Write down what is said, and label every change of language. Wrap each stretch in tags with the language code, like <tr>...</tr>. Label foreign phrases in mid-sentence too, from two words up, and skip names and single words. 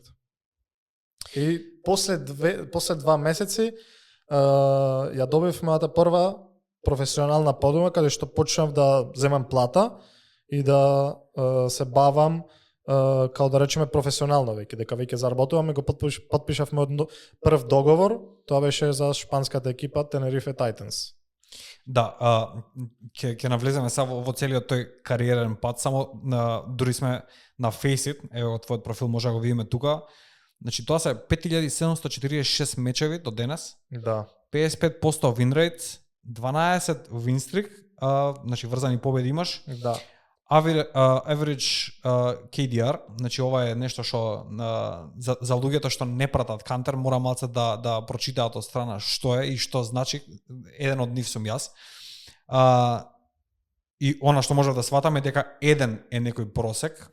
<mk>И после 2 месеци ја добив мојата прва професионална подума, каде што почнав да земам плата и да се бавам као да речеме професионално дека веќе заработувам и го потпишав мојот прв договор, тоа беше за шпанската екипа Тенерифе Титанс. Да, ќе навлеземе сега во целиот тој кариерен пат, само дури сме на Faceit, ево твојот профил може да го видиме тука. Значи тоа се 5746 мечеви до денес. Да.</mk> <en>55% win rate, 12 win streak,</en> <mk>значи врзани победи имаш. Да.</mk> <en>Average KDR,</en> <mk>значи ова е нешто што за луѓето што не пратат Кантер мора малце да прочитаат од страна што е и што значи. Еден од нив сум јас. И она што можев да сватам е дека еден е некој просек.</mk>